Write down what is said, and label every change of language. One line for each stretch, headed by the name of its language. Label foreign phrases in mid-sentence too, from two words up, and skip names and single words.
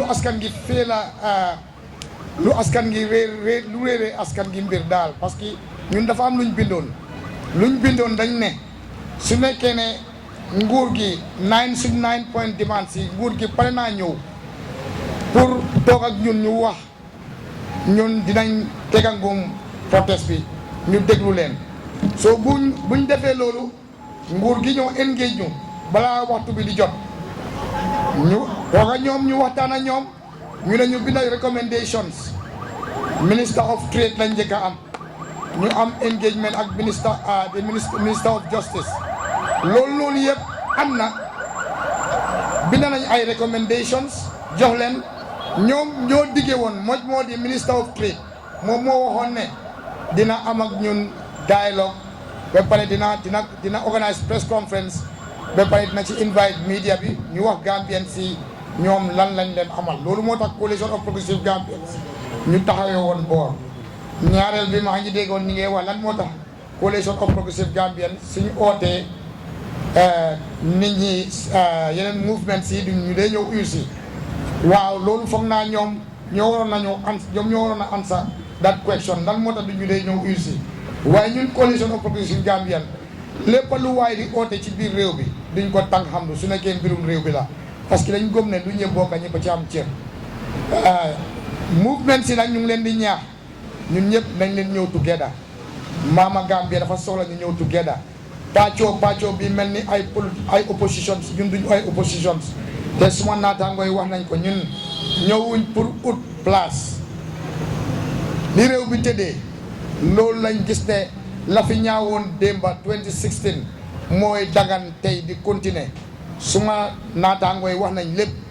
Wolof: askan gi fee la lu askan gi réeree askan gi mbir daal
French: parce que
Wolof: ñun dafa am luñ bindoon dañ ne su nekkee ne nguur gi 9
English: point demand
Wolof: si nguur gi pare naa ñëw pour toog ak ñun ñu wax ñun dinañ tegangum protest bi ñu déglu leen soo buñ defee loolu nguur gi ñëw engage ñu balaa waxtu bi di jot ñu toog ak ñoom ñu waxtaan ak ñoom ñu ne ñu bindal recommendations
English: minister of trade
Wolof: lañ njëkk a am ñu am engagement ak
English: minister of justice
Wolof: loolu yëpp am na bind nañ ay recommendations jox leen ñoom ñoo diggee woon moo di
English: minister of trade
Wolof: moom moo waxoon ne dina am ak ñun dialogue ba pare dina
English: organise press conference
Wolof: ba pare dina ci invite media bi ñu wax Gambian si ñoom lan lañ leen amal loolu moo tax coalition of Progressive Gambians ñu taxawee woon boor ñaareel bi maa ngi déggoon ñi ngay wax lan moo tax coalition of Progressive Gambians suñu ootee nit ñi yeneen mouvement si du ñu dee ñëw usi waaw loolu foog naa ñoom ñoo waroon a
English: answer that question
Wolof: lan moo tax du ñu dee ñëw usi waaye ñun coalition of Progressive Gambians lépp lu waay di oote ci biir réew bi duñ ko tànk xam lu su nekkee mbirum réew bi la
French: parce que
Wolof: dañ gëm ne du ñëpp bokk ñëpp ci am cër mouvement si nag ñu ngi leen di ñaax ñun ñëpp nañ leen ñëw together Mama Gambia dafa soxla ñu ñëw together pàccoo bi mel ni ay oppositions ñun duñu ay oppositions te suma naataangoo yi wax nañ ko ñun ñëwuñ pour ut place li réew bi tëddee loolu lañ gis ne la fi ñaawoon démba 2016 mooy dagan tey di continuer suma naataangoo yi wax nañ lépp